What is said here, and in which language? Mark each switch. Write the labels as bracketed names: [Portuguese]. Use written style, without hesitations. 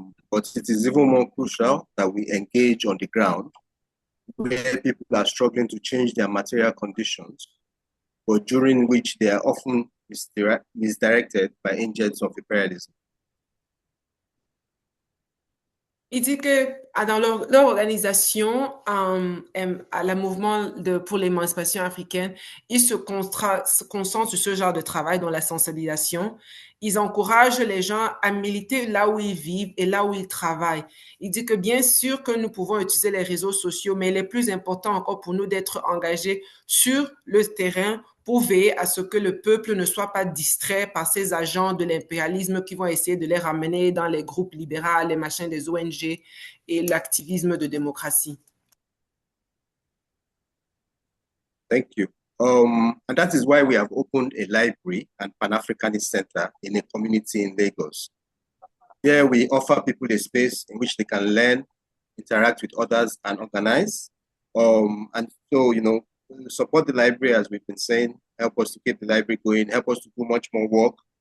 [English] But it is even more crucial that we engage on the ground where people are struggling to change their material conditions, but during which they are often, misdirected by agents of imperialism. [French] Il dit que dans leur organisation, à la mouvement pour l'émancipation africaine, ils se concentrent sur ce genre de travail, dans la sensibilisation. Ils encouragent les gens à militer là où ils vivent et là où ils travaillent. Il dit que bien sûr que nous pouvons utiliser les réseaux sociaux, mais il est plus important encore pour nous d'être engagés sur le terrain pour veiller à ce que le peuple ne soit pas distrait par ces agents de l'impérialisme qui vont essayer de les ramener dans les groupes libéraux, les machins des ONG et l'activisme de démocratie. [English] Thank you. And that is why we have opened a library and Pan-Africanist Center in a community in Lagos. Here we offer people a space in which they can learn, interact with others, and organize. And so, support the library, as we've been saying, help us to keep the library going, help us to do much more work.